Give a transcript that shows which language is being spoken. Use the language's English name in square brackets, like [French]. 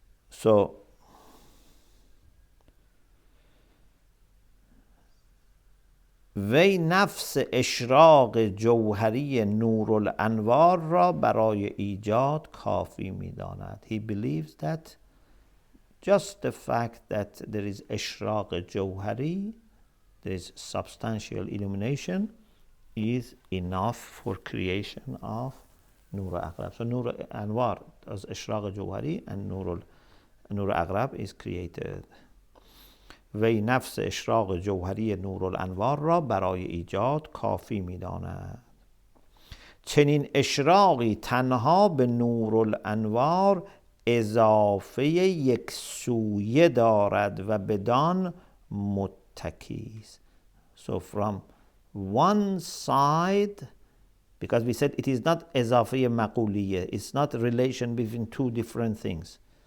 [English] So [Persian] وی نفس اشراق جوهری نور الانوار را برای ایجاد کافی می‌داند. [English] He believes that just the fact that there is اشراق جوهری, there is substantial illumination, is enough for creation of Nur Aqrab. So Nur Anwar does اشراق جوهری, and Nur Aqrab is created. [Persian] وی نفس اشراق جوهری نورالانوار را برای ایجاد کافی می‌داند. چنین اشراقی تنها به نورالانوار اضافه یک سویه دارد و بدان متکی است. [English] So from one side, because we said it is not اضافه مقولیه, it's not relation between two different things.